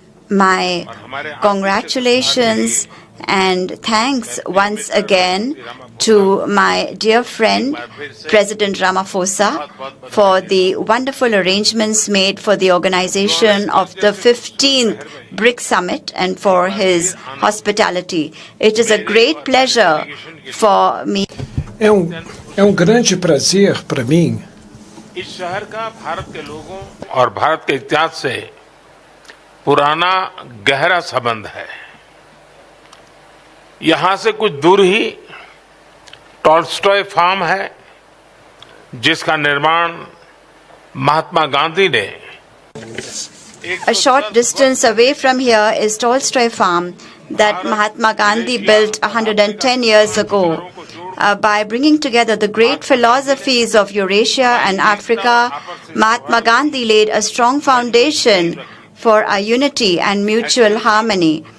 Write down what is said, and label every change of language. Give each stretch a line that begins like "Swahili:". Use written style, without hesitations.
English: my congratulations and thanks once again to my dear friend, President Ramaphosa, for the wonderful arrangements made for the organization of the 15th BRICS Summit and for his hospitality. It is a great pleasure for me.
Portuguese: É grande prazer para mim.
Hindi: इस शहर का भारत के लोगों और भारत के इतिहास से पुराना गहरा संबंध है। यहाँ से कुछ दूर ही टॉल्स्टॉय फार्म है, जिसका निर्माण महात्मा गांधी ने
English: A short distance away from here is Tolstoy Farm that Mahatma Gandhi built 110 years ago. By bringing together the great philosophies of Eurasia and Africa, Mahatma Gandhi laid a strong foundation for our unity and mutual harmony.